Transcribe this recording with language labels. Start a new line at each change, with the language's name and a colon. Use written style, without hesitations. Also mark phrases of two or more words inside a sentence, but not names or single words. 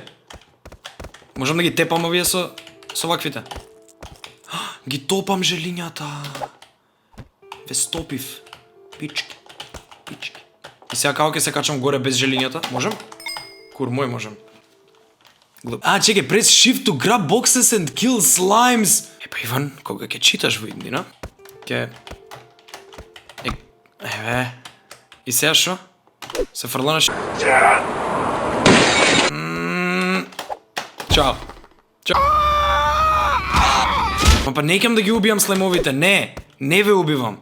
Macedonian: Можам да ги тепам овие со ваквите? Ги топам желињата. Ве стопив. Пички. И сега како ќе се качам горе без желињата? Можам? Кур мој можам. Чекај,
English: press shift to grab boxes and kill slimes.
Macedonian: Иван, кога ќе читаш во иднина? И сега шо? Се фрланаш. Чао. Не ќам да ги убијам слаймовите, не ве убивам.